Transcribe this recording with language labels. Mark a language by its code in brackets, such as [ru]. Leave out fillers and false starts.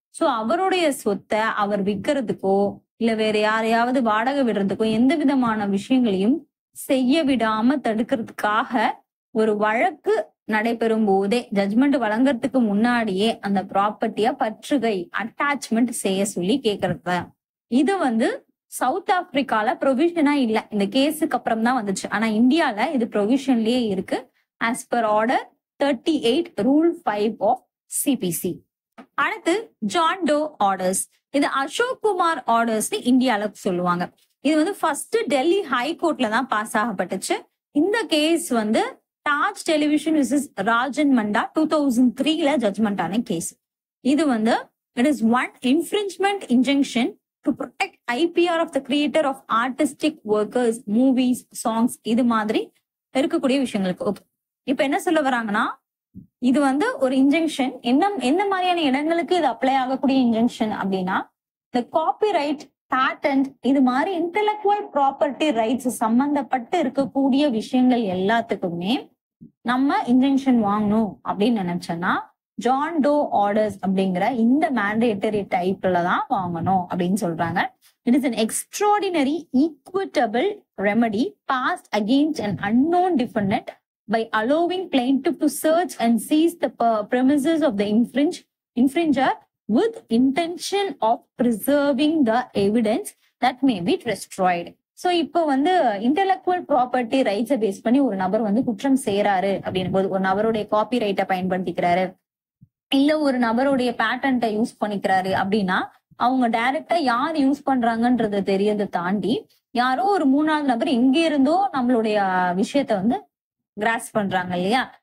[ta] So அவருடைய சொத்தை அவர் விற்கிறதுக்கோ இல்ல வேற யாரையாவது வாடகை விடுறதுக்கோ எந்த விதமான விஷயங்களையும் செய்ய விடாம தடுக்கிறதுக்காக ஒரு வழக்கு நடைபெறும் போதே ஜட்ஜ்மெண்ட் வழங்குறதுக்கு முன்னாடியே அந்த ப்ராப்பர்ட்டிய பற்றுகை அட்டாச்மெண்ட் செய்ய சொல்லி கேக்குறது. இது வந்து சவுத் ஆப்பிரிக்கால ப்ரொவிஷனா இல்ல, இந்த கேஸுக்கு அப்புறம் தான் வந்துச்சு. ஆனா இந்தியால இது ப்ரொவிஷன்லயே இருக்கு [en] as per order 38 rule 5 of CPC. [ta] அடுத்து ஜான் டோ ஆர்டர்ஸ். இது அசோக் குமார் ஆர்டர்ஸ் இந்தியால சொல்லுவாங்க. இது வந்து ஃபர்ஸ்ட் டெல்லி ஹை கோர்ட்ல தான் பாஸ் ஆகப்பட்டுச்சு. இந்த கேஸ் வந்து Taj television versus Rajan மண்டா 2003ல judgement ஆன கேஸ். இது வந்து [en] it is one infringement injunction to protect IPR of the creator of artistic workers, movies, songs, [ta] இது மாதிரி இருக்கக்கூடிய விஷயங்களுக்கு. ஓகே, இப்ப என்ன சொல்ல வராங்கன்னா இது வந்து ஒரு இன்ஜங்ஷன். என்ன மாதிரியான இடங்களுக்கு இது அப்ளை ஆகக்கூடிய இன்ஜங்ஷன் அப்படின்னா இந்த காப்பிரைட், பேட்டன்ட், இது மாதிரி இன்டெலக்சுவல் ப்ராப்பர்ட்டி ரைட்ஸ் சம்பந்தப்பட்டு இருக்கக்கூடிய விஷயங்கள் எல்லாத்துக்குமே நம்ம இன்ஜங்ஷன் வாங்கணும் அப்படின்னு நினைச்சோம்னா ஜான் டோ ஆர்டர்ஸ் அப்படிங்கிற இந்த மேண்டேட்டரி டைப்ல தான் வாங்கணும் அப்படின்னு சொல்றாங்க. [en] It is an extraordinary equitable remedy passed against an unknown defendant by allowing plaintiff to search and seize the premises of the infringer with intention of preserving the evidence that may be destroyed. [ta] So இப்போ வந்து intellectual property ரைட்ஸை base பண்ணி ஒரு நபர் வந்து குற்றம் செய்யறாரு அப்படின்னும் போது, ஒரு நபருடைய காப்பி ரைட்டை பயன்படுத்திக்கிறாரு, இல்ல ஒரு நபருடைய பேட்டன்ட்டை யூஸ் பண்ணிக்கிறாரு அப்படின்னா அவங்க டைரக்டா யார் யூஸ் பண்றாங்கன்றத தெரியறதை தாண்டி யாரோ ஒரு மூணாவது நபர் எங்க இருந்தோ நம்மளுடைய விஷயத்த வந்து கிராஸ் பண்றாங்க இல்லையா.